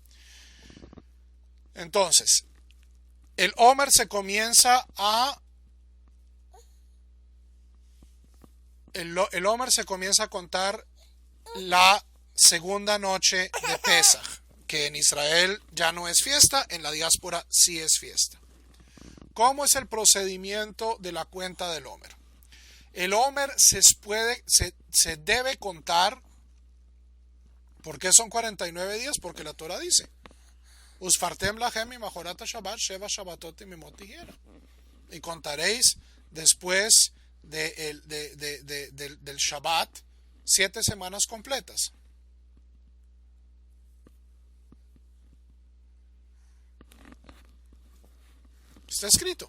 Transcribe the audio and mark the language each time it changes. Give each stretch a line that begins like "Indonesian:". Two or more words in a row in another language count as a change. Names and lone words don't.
Spanish: Entonces, el Omer se comienza a contar la segunda noche de Pesach, que en Israel ya no es fiesta, en la diáspora sí es fiesta. ¿Cómo es el procedimiento de la cuenta del Omer? El Omer se debe contar. ¿Por qué son 49 días? Porque la Torah dice,
Hebrew: ומספרתם לכם ממחרת השבת שבע שבתות תמימות תהיינה.
Spanish: Y contaréis después del Shabbat 7 semanas completas. Está escrito.